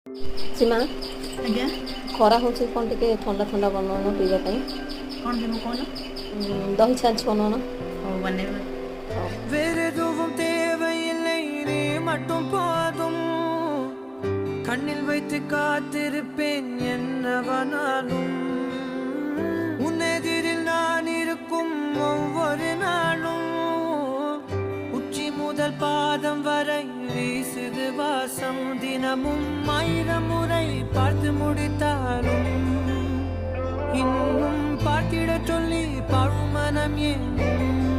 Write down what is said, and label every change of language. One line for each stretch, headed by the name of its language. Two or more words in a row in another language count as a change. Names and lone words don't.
Odia: ସୀମା ଆଜ୍ଞା ଖରା ହେଉଛି କ'ଣ ଟିକେ ଥଣ୍ଡା ଥଣ୍ଡା ବନଉନ ପିଇବା ପାଇଁ। କ'ଣ ଦେବୁ କହୁନ? ଦହି ଛାଞ୍ଚ ବନଉନ। ହଉ ବନେଇବା।
Tamil: வேறு எதுவும் தேவையில்லை நீ மட்டும் போதும் கண்ணில் வைத்து காத்திருப்பேன் என்னவனாலும் உன்னெதிரில் நான் இருக்கும் ஒவ்வொரு நாளும் உச்சி முதல் பாதம் வரை வீசுது வாசம் தினமும் 1000 முறை பார்த்து முடித்தாலும் இன்னும் பார்த்திட சொல்லி பழுமனம் ஏன்